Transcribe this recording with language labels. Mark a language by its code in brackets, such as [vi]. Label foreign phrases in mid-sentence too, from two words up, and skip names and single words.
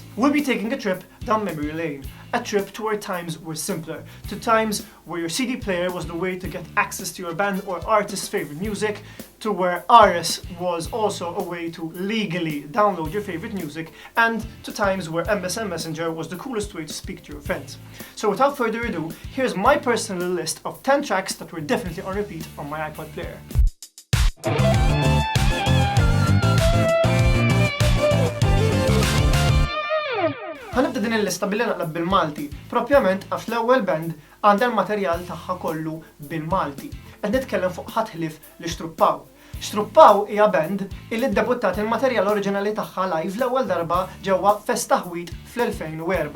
[en] We'll be taking a trip down memory lane, a trip to where times were simpler, to times where your CD player was the way to get access to your band or artist's favorite music, to where RS was also a way to legally download your favorite music, and to times where MSN Messenger was the coolest way to speak to your friends. So without further ado, here's my personal list of 10 tracks that were definitely on repeat on my iPod player. [mt] Ħanibda din il-lista billi naqlab bil-Malti, propjament għax l-ewwel band għandha l-materjal tagħha kollu bil-Malti. Qed nitkellem fuq ħadd li Struppaw. Struppaw hija band illi ddebuttat il-materjal oriġinali tagħha live l-ewwel darba ġewwa Festa Ħwid fl-2004.